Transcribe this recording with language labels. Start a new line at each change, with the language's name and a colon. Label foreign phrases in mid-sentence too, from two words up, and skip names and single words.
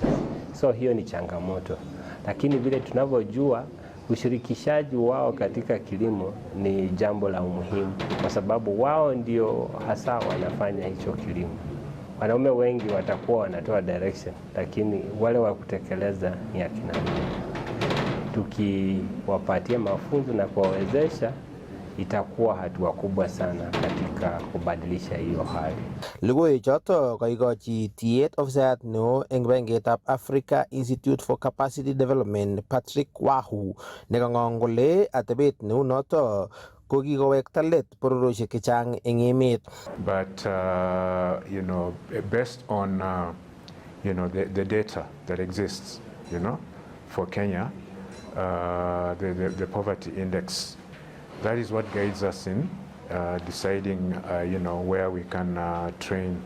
Swahili: So hiyo ni changamoto, lakini vile tunavyojua ushirikishaji wao katika kilimo ni jambo la umuhimu, kwa sababu wao ndio hasa wanafanya hicho kilimo. Wanaume wengi watakuwa wanatoa direction, lakini wale wa kutekeleza ni akina mama. Tukiwapatia mafunzo na kuwawezesha, itakuwa hatua kubwa sana katika kubadilisha hiyo hali.
Kalenjin: Lugoi choto kaikochi tiet ofisayat neo eng bengetab Africa Institute for Capacity Development Patrick Wahu nekang'ong kole atebet neu noto ko kikowekta let bororiosiek chechang eng emet.
English: But based on the data that exists, for Kenya, the poverty index, that is what guides us in deciding, where we can train.